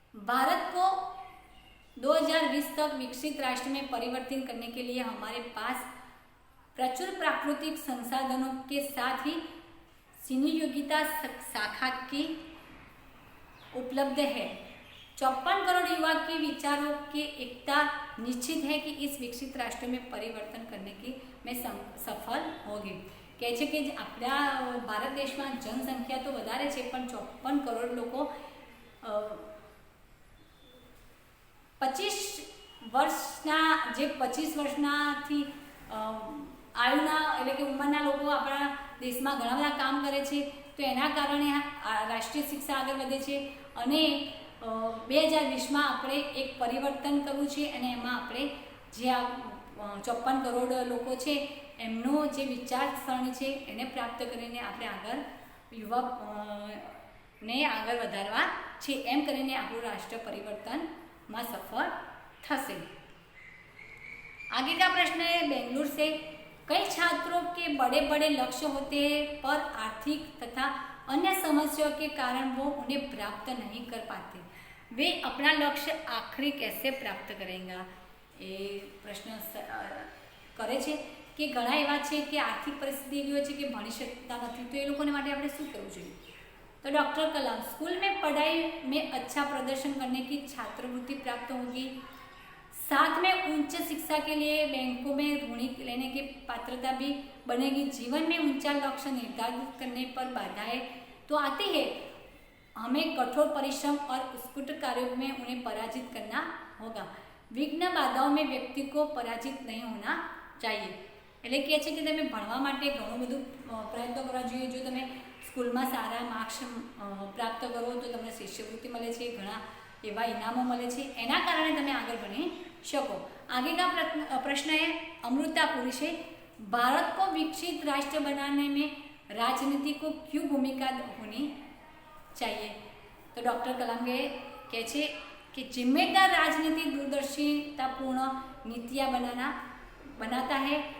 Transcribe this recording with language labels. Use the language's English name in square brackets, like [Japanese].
[Hindi] भारत को 2020 तक विकसित राष्ट्र में परिवर्तित करने के लिए हमारे पास प्रचुर प्राकृतिक संसाधनों के साथ ही सिनियोगिता शाखा की उपलब्ध है। 54 करोड़ युवा के विचारों की एकता निश्चित है कि इस विकसित राष्ट्र में परिवर्तन करने की में सफल होगी। [Gujarati] કહે છે કે આપણા ભારત દેશમાં જનસંખ્યા તો વધારે છે, પણ 54 કરોડ લોકો 25 વર્ષનાથી આયુના એટલે કે ઉંમરના લોકો આપણા દેશમાં ઘણા બધા કામ કરે છે, તો એના કારણે રાષ્ટ્રીય શિક્ષા આગળ વધે છે અને 2020માં આપણે એક પરિવર્તન કરવું છે અને એમાં આપણે જે આ 54 કરોડ લોકો છે એમનો જે વિચારસરણી છે એને પ્રાપ્ત કરીને આપણે આગળ યુવાને આગળ વધારવા છે, એમ કરીને આપણું રાષ્ટ્ર પરિવર્તનમાં સફળ થશે। [Hindi] आगे का प्रश्न है बेंगलुरु से, कई छात्रों के बड़े बड़े लक्ष्य होते हैं पर आर्थिक तथा अन्य समस्याओं के कारण वो उन्हें प्राप्त नहीं कर पाते। वे अपना लक्ष्य आखिर कैसे प्राप्त करेंगे? ये प्रश्न [Gujarati] करे छे कि घણા એવા છે કે આર્થિક પરિસ્થિતિ એવી હોય છે કે ભણી શકતા નથી, તો એ લોકોને માટે આપણે શું કરવું જોઈએ? [Hindi] तो डॉक्टर कलाम, स्कूल में पढ़ाई में अच्छा प्रदर्शन करने की छात्रवृत्ति प्राप्त होगी, साथ में उच्च शिक्षा के लिए बैंकों में ऋण लेने की पात्रता भी बनेगी। जीवन में ऊंचा लक्ष्य निर्धारित करने पर बाधाएं तो आती है, हमें कठोर परिश्रम और उत्कृष्ट कार्यों में उन्हें पराजित करना होगा। विघ्न बाधाओं में व्यक्ति को पराजित नहीं होना चाहिए। [Gujarati] એટલે કહે છે કે તમે ભણવા માટે ઘણું બધું પ્રયત્નો કરવા જોઈએ। જો તમે સ્કૂલમાં સારા માર્ક્સ પ્રાપ્ત કરો તો તમને શિષ્યવૃત્તિ મળે છે, ઘણા એવા ઇનામો મળે છે, એના કારણે તમે આગળ ભણી શકો। [Hindi] आगे का प्रश्न है अमृता पुरी से, भारत को विकसित राष्ट्र बनाने में राजनीति को क्यों भूमिका होनी चाहिए? तो डॉक्टर कलाम [Gujarati] कहे छे कि [Hindi] जिम्मेदार राजनीति दूरदर्शितापूर्ण नीतियाँ बनाता है।